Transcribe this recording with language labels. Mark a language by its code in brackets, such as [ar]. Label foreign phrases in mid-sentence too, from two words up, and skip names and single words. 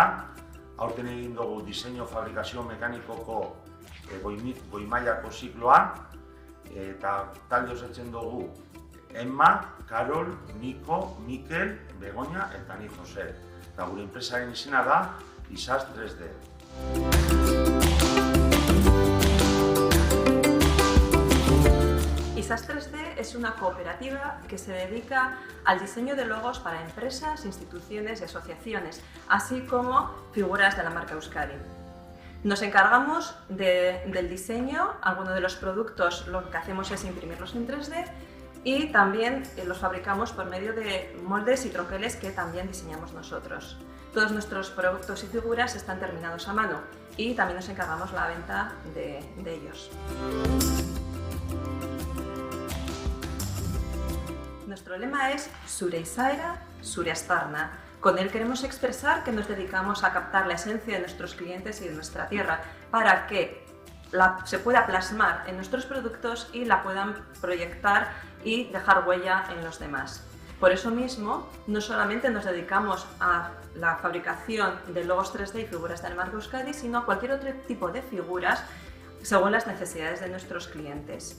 [eu] aurten egin dugu diseinu fabrikazio mekanikoko goi mailako zikloa, eta talde osatzen dugu Emma, Karol, Niko, Mikel, Begoña eta ni Jose. Eta gure enpresaren izena da ISAS 3D. [es] ISAS 3D es una cooperativa que se dedica al diseño de logos para empresas, instituciones y asociaciones, así como figuras de la marca Euskadi. Nos encargamos del diseño. Algunos de los productos lo que hacemos es imprimirlos en 3D y también los fabricamos por medio de moldes y troqueles que también diseñamos nosotros. Todos nuestros productos y figuras están terminados a mano y también nos encargamos la venta de ellos. Nuestro lema es [eu] Zure izaera, zure aztarna. [es] Con él queremos expresar que nos dedicamos a captar la esencia de nuestros clientes y de nuestra tierra para que se pueda plasmar en nuestros productos y la puedan proyectar y dejar huella en los demás. Por eso mismo, no solamente nos dedicamos a la fabricación de logos 3D y figuras de la marca Euskadi, sino a cualquier otro tipo de figuras según las necesidades de nuestros clientes.